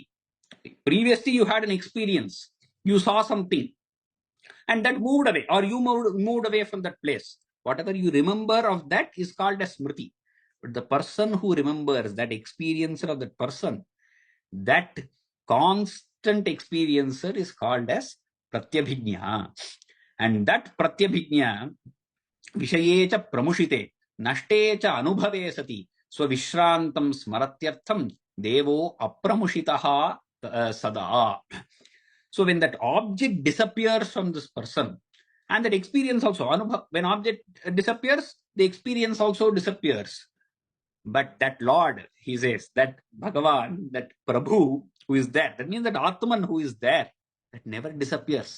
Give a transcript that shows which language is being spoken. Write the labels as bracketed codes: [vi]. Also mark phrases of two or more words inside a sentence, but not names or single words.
[en] Previously, you had an experience, you saw something, and that moved away, or you moved away from that place. Whatever you remember of that is called as smriti. But the person who remembers, that experiencer of that person, that constant experiencer is called as Pratyabhijna. And that [sa] Pratyabhijna, Vishayecha pramushite, Nashtecha anubhave sati, Svavishrantam smaratyartham, Devo apramushitaha sada. [en] So when that object disappears from this person, and that experience also, when object disappears, the experience also disappears. But that Lord, he says, that Bhagavan, that Prabhu who is there, that means that Atman who is there, that never disappears.